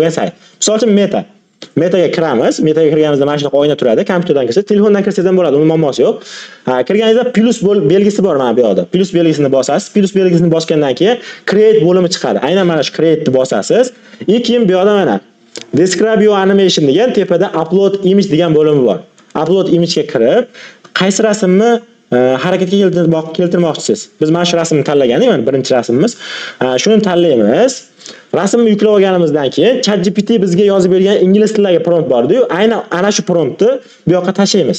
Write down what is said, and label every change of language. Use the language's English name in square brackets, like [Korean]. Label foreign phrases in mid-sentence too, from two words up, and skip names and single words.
[Uzbek] Misol uchun Meta. Metaga kiramiz. Metaga kirganimizda mana shunaqa oyna turadi. Kompyuterdan kirsa, telefondan kirsangiz ham bo'ladi, uni muammosi yo'q. Kirganingizda plus belgisi bor mana bu yoqda. Plus belgisini bosasiz. Plus belgisini bosgandan keyin create bo'limi chiqadi. Aynan mana shu create ni bosasiz. Keyin bu yoqda mana [English] describe your animation [Uzbek] degan tepada [English] upload image [Uzbek] degan bo'limi bor. [English] Upload image [Uzbek] ga kirib, qaysi rasmni harakatga keltirmoqchisiz? Biz mana shu rasmni tanlagandik, mana birinchi rasmimiz. Shuni tanlaymiz. Rasmni yuklab olganimizdan keyin ChatGPT bizga yozib bergan ingliz tilidagi prompt bor-ku, aynan ana shu promptni bu yoqqa tashlaymiz.